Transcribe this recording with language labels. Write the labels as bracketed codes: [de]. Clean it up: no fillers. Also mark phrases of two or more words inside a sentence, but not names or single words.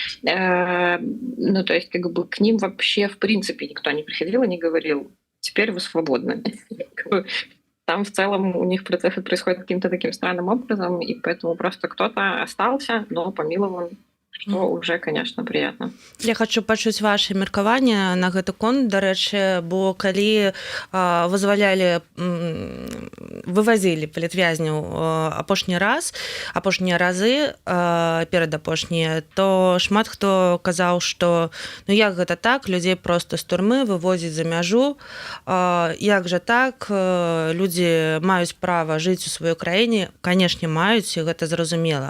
[ru] То есть к ним вообще в принципе никто не приходил и не говорил: теперь вы свободны. Там в целом у них процессы происходят каким-то таким странным образом, и поэтому просто кто-то остался, но помилован, что уже, конечно, приятно. [be] Я хочу пачуць ваше меркаванне на гэты конт, дарэчы, бо калі вывозілі палітвязняў апошнія разы, перадапошнія, то шмат хто казаў, што як гэта так, людзей просто з турмы вывозяць за мяжу, як жа так, людзі маюць права жыць у сваёй краіне, канешне маюць, і гэта зразумела.